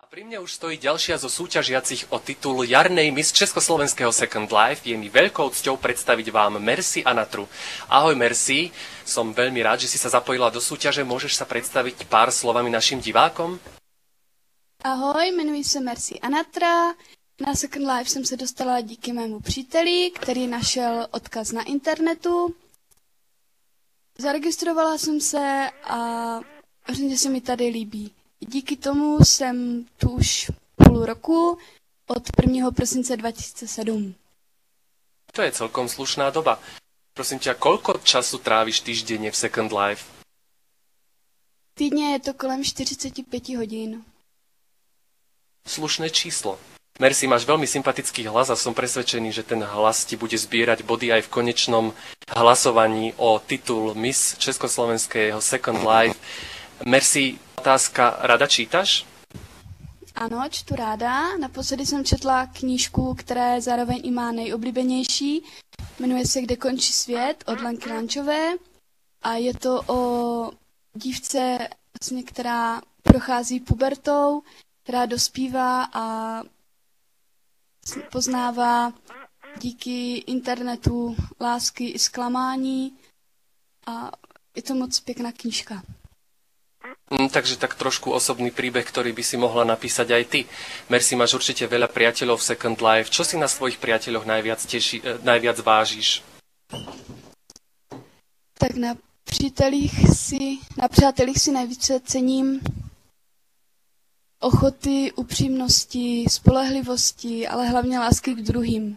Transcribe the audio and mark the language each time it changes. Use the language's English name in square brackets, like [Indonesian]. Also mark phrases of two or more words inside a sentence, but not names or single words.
[Slovak] Pri mne už stojí ďalšia zo súťažiacich o titul jarnej Miss Československého Second Life. Je mi veľkou cťou predstaviť vám Merci Anatru. Ahoj Merci, som veľmi rád, že si sa zapojila do súťaže. Môžeš sa predstaviť pár slovami našim divákom? [Czech] Ahoj, jmenuji se Merci Anatra. Na Second Life jsem se dostala díky mému příteli, který našel odkaz na internetu. Zaregistrovala jsem se a hrozně se mi tady líbí. Díky tomu jsem tu už půl roku, od 1. prosince 2007. [Slovak] To je celkom slušná doba. Prosím ťa, koľko času tráviš týždenne v Second Life? [Czech] Týdně je to kolem 45 hodin. [Slovak] Slušné číslo. Merci, máš veľmi sympatický hlas a som presvedčený, že ten hlas ti bude zbierať body aj v konečnom hlasovaní o titul Miss Československého Second Life. Merci, otázka, rada čítaš? [Czech] Ano, čtu ráda. Naposledy jsem četla knížku, která je zároveň i má nejoblíbenější. Jmenuje se Kde končí svět od Lenky Lančové a je to o dívce, vlastně, která prochází pubertou, která dospívá a poznává díky internetu lásky i zklamání a je to moc pěkná knížka. [Slovak] Takže tak trošku osobný príbeh, ktorý by si mohla napísať aj ty. Merci, máš určite veľa priateľov v Second Life. Čo si na svojich priateľoch najviac vážiš? [Czech] Tak na přátelích si nejvíce cením ochoty, upřímnosti, spolehlivosti, ale hlavně lásky k druhým.